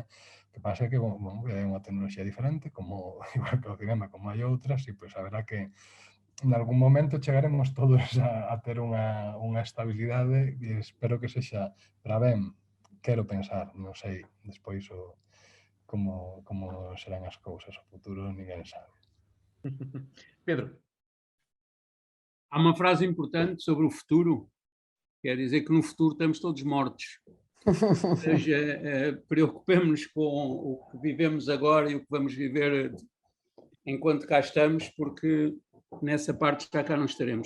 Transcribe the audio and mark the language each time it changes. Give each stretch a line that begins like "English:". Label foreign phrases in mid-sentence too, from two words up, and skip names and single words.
Galician: Que pasa que, bueno, é unha tecnoloxía diferente, como igual que o cinema, como hai outras, e pois haberá que en algún momento chegaremos todos a ter unha estabilidade e espero que sexa para ben, quero pensar, non sei, despois como serán as cousas, o futuro ninguén sabe. Pedro.
Portuguese: Há uma frase importante sobre o futuro, quer dizer que no futuro estamos todos mortos. Ou seja, preocupemos-nos com o que vivemos agora e o que vamos viver enquanto cá estamos, porque nessa parte já cá não estaremos.